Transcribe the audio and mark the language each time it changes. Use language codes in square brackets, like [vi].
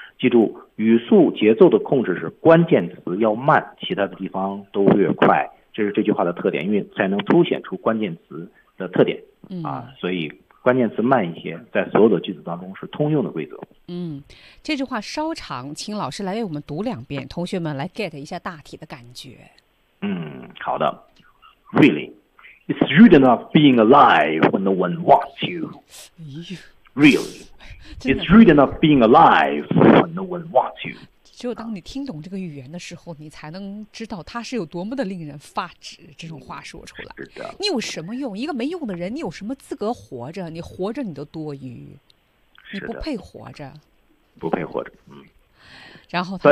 [zh] 记住语速节奏的控制是关键词要慢，其他的地方都略快，这是这句话的特点，因为才能凸显出关键词的特点啊，所以关键词慢一些在所有的句子当中是通用的规则。嗯，这句话稍长，请老师来为我们读两遍，同学们来 get 一下大体的感觉。嗯，好的。 [en] Really It's rude enough being alive when no one wants you. Really It's rude enough being alive when no one wants you. [zh] 只有当你听懂这个语言的时候，你才能知道它是有多么的令人发指，这种话说出来。是的。你有什么用？一个没用的人，你有什么资格活着？你活着你都多余。你不配活着。不配活着。嗯。然后他。